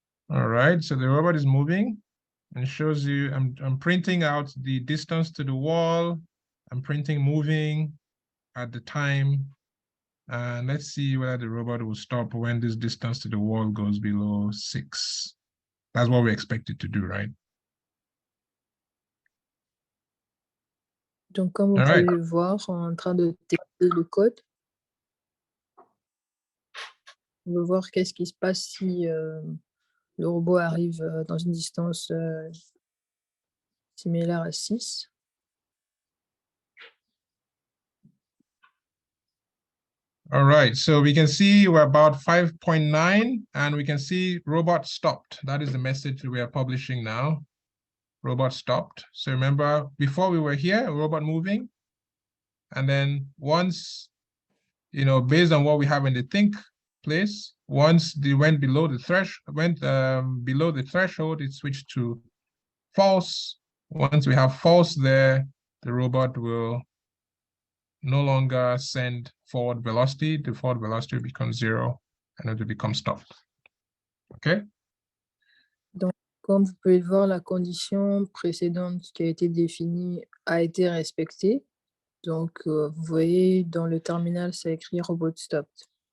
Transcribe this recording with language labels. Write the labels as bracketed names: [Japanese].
[English] All right, so the robot is moving and shows you, I'm printing out the distance to the wall. I'm printing moving at the time. And let's see whether the robot will stop when this distance to the wall goes below 6. That's what we expect it to do, right? [French] Donc, comme vous [English] All right. [French] pouvez le voir, en train de tester le code. On va voir qu'est-ce qui se passe si le robot arrive dans une distance similaire à 6. [English] All right, so we can see we're about 5.9, and we can see robot stopped. That is the message we are publishing now. Robot stopped. So remember, before we were here, robot moving. And then once, based on what we have in the think place, once they went below the below the threshold, it switched to false. Once we have false there, the robot will no longer send forward velocity. The forward velocity becomes 0 and it will become stopped. Okay? [French] Donc, comme vous pouvez le voir, la condition précédente qui a été définie a été respectée. Donc, vous voyez, dans le terminal, c'est écrit [English] robot stopped.